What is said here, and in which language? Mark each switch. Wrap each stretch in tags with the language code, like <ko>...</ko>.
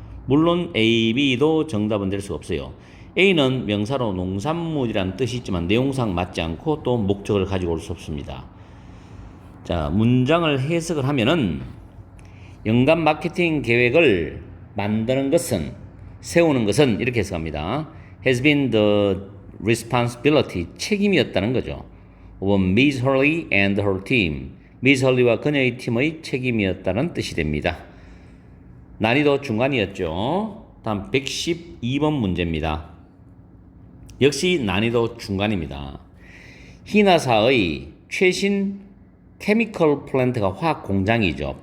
<ko>물론 A, B도 정답은 될 수가 없어요. A는 명사로 농산물이라는 뜻이 있지만 내용상 맞지 않고 또 목적을 가지고 올 수 없습니다. 자, 문장을 해석을 하면은 연간 마케팅 계획을 만드는 것은, 세우는 것은 이렇게 해석합니다.</ko> <en>has been the responsibility,</en> <ko>책임이었다는 거죠.</ko> <en>of Miss Hurley and her team,</en> <ko>미스 헐리와 그녀의 팀의 책임이었다는 뜻이 됩니다. 난이도 중간이었죠. 다음 112번 문제입니다. 역시 난이도 중간입니다. 희나사의 최신 케미컬 플랜트가 화학 공장이죠.</ko>